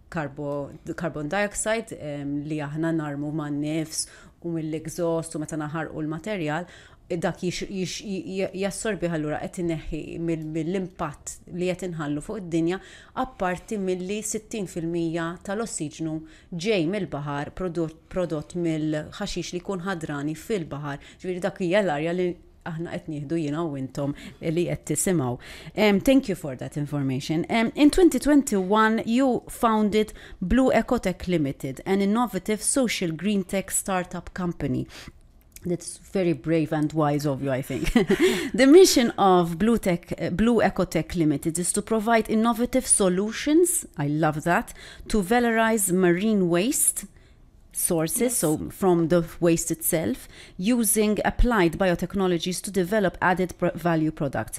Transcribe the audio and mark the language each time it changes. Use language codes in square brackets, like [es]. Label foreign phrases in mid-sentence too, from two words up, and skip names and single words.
[en] carbon dioxide [mt] li aħna narmu man-nifs u mill-exhaust u meta naħarqu l-materjal, dak jassorbi allura qed ineħħi mill-impatt li qed inħallu fuq id-dinja, apparti milli 60% tal-ossiġnu ġej mill-baħar prodott mill-ħaxix li jkun ħadrani fil-baħar. Ġifieri dak hija l-arja li aħna qed nieħdu jiena u intom li qed tisimgħu. [en] Thank you for that information. In 2021 you founded Blue Ecotech Limited, an innovative social green tech startup company. That's very brave and wise of you, I think. The mission of Blue Ecotech Limited is to provide innovative solutions, I love that, to valorize marine waste sources, so from the waste itself, using applied biotechnologies to develop added value products.